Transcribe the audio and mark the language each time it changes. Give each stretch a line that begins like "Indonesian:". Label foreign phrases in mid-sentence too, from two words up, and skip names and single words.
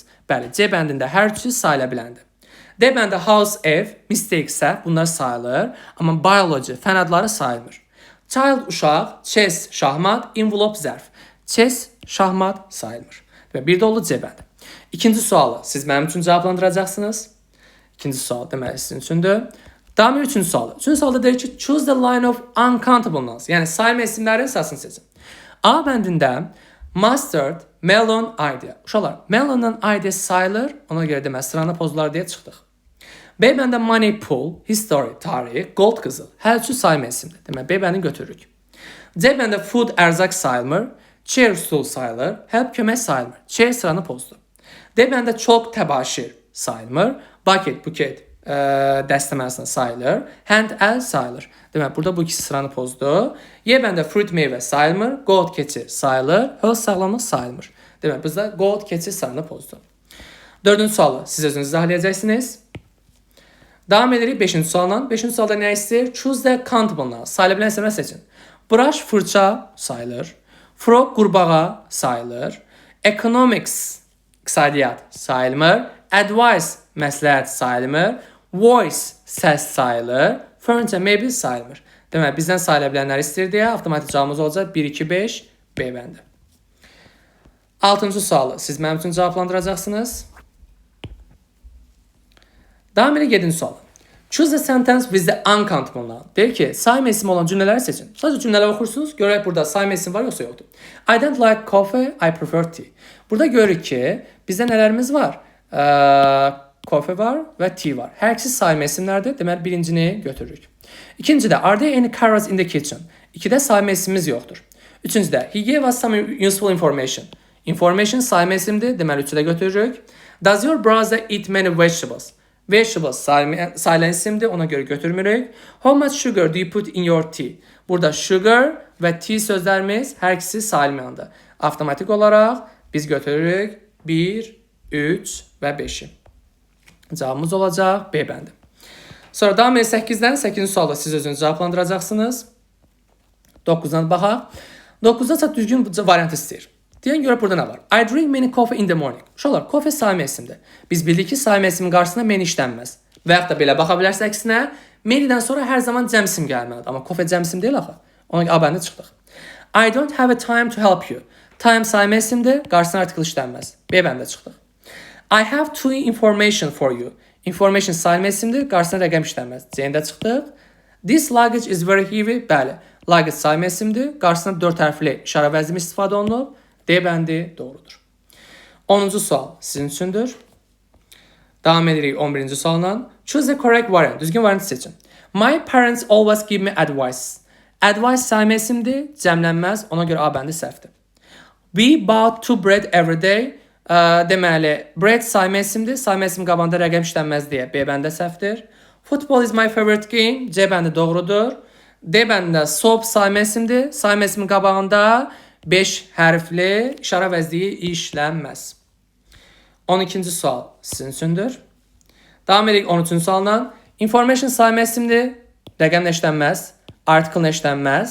Azerbaijani: Bəli, C bəndində hər üçü sayıla biləndir. D bəndə house ev, mistake səhv, bunlar sayılır, amma biology fən adları sayılmır. Child uşaq, chess şahmat, envelope zərf. Chess şahmat sayılmır. Və bir də oldu C bəndi. İkinci sualı siz mənim üçün cavablandıracaqsınız. İkinci sual deməli sizin üçündür. Davam üçüncü sualı. Üçüncü sualda deyir ki,
English: choose the line of uncountableness.
Azerbaijani: Yəni sayma isimlərin sırasını seçin. A bəndində
English: mustard, melon, idea.
Azerbaijani: Uşaqlar, melonun idea sayılır. Ona görə deməli sıranı pozdular deyə çıxdıq. B bəndə
English: money, pool, history,
Azerbaijani: tarix, gold qızıl. Hər üçü sayma isimdir. Deməli B bəndini götürürük. C bəndə food, ərzaq sayılmır.
English: Chair, stool
Azerbaijani: sayılır. Help, kömək sayılmır. Chair sıranı pozdu. D bəndə chalk, təbaşir sayılmır. Bucket, buket dəstəməsində sayılır. Hand, əl sayılır. Deməli, burada bu ikisi sıranı pozdu. Y bəndə fruit, meyvə sayılmır. Goat, keçi sayılır. Health, sağlamlıq sayılmır. Deməli, bizdə goat, keçi sıranı pozdu. Dördüncü sualı siz özünüz izah edəcəksiniz. Davam edirik 5-ci sualla. 5-ci sualda nə istəyir?
English: Choose the countableness.
Azerbaijani: Sayıla bilən isimlər seçin. Brush, fırça sayılır. Frog, qurbağa sayılır. Economics, iqtisadiyyat sayılmır. Advice, məsləhət sayılmır. Voice, səs sayılır. Furniture, mebel sayılmır. Deməli, bizdən sayıla bilənləri istəyir deyə avtomatik cavabımız olacaq 1, 2, 5, B bəndi. 6-cı sualı siz mənim üçün cavablandıracaqsınız. Davam edək 7-ci sualı.
English: Choose the sentence with the uncountable noun.
Azerbaijani: Deyir ki, sayma ismi olan cümlələri seçin. Sadəcə cümlələri oxursunuz, görək burada sayma isim var yoxsa yoxdur.
English: I don't like coffee, I prefer tea.
Azerbaijani: Burada görürük ki, bizdə nələrimiz var? Coffee var və tea var. Hər ikisi sayma isimlərdir. Deməli, birincini götürürük. İkincidə,
English: are there any carrots in the kitchen?
Azerbaijani: İkidə sayma isimimiz yoxdur. Üçüncüdə,
English: he gave us some useful information.
Azerbaijani: Information sayma isimdir. Deməli, üçü də götürürük.
English: Does your brother eat many vegetables?
Azerbaijani: Vegetables sayılan isimdir, ona görə götürmürük.
English: How much sugar do you put in your tea?
Azerbaijani: Burada sugar və tea sözlərimiz hər ikisi sayılmayandır. Avtomatik olaraq biz götürürük 1, 3 və 5-i. Cavabımız olacaq B bəndi. Sonra davam edək 8-dən 8-ci sualda siz özünüz cavablandıracaqsınız. 9-dan baxaq. 9-da çox düzgün variant istəyir. Deyən görə burada nə var?
English: I drink many coffee in the morning.
Azerbaijani: Uşaqlar, coffee sayma isimdir. Biz bildik ki, sayma ismin qarşısına many işlənməz. Və yaxud da belə baxa bilərsiniz əksinə, many'dən sonra hər zaman cəm isim gəlməlidir. Amma coffee cəm isim deyil axı. Ona görə A bəndə çıxdıq.
English: I don't have a time to help you.
Azerbaijani: Time sayma isimdir, qarşısına article işlənməz. B bəndə çıxdıq.
English: I have two information for you.
Azerbaijani: Information sayma isimdir, qarşısına rəqəm işlənməz. C-də çıxdıq.
English: This luggage is very heavy.
Azerbaijani: Bəli, luggage sayma isimdir, qarşısına 4 hərfli işarə vəzimi istifadə olunub. D bəndi doğrudur. 10-cu sual sizin üçündür. Davam edirik 11-ci sualla.
English: Choose the correct variant.
Azerbaijani: Düzgün variantı seçin.
English: My parents always give me advice.
Azerbaijani: Advice sayma isimdir, cəmlənməz. Ona görə A bəndi səhvdir.
English: We bought two bread every day.
Azerbaijani: Deməli, bread sayma isimdir. Sayma isim qabağında rəqəm işlənməz deyə B bəndə səhvdir.
English: Football is my favorite game.
Azerbaijani: C bəndi doğrudur. D bəndində soap sayma isimdir. Sayma ismin qabağında 5 hərfli işarə vəzdiyi işlənməz. 12-ci sual sizin üçündür. Davam edirik 13-cü sualla. Information sayma isimdir. Rəqəmlə işlənməz. Article işlənməz.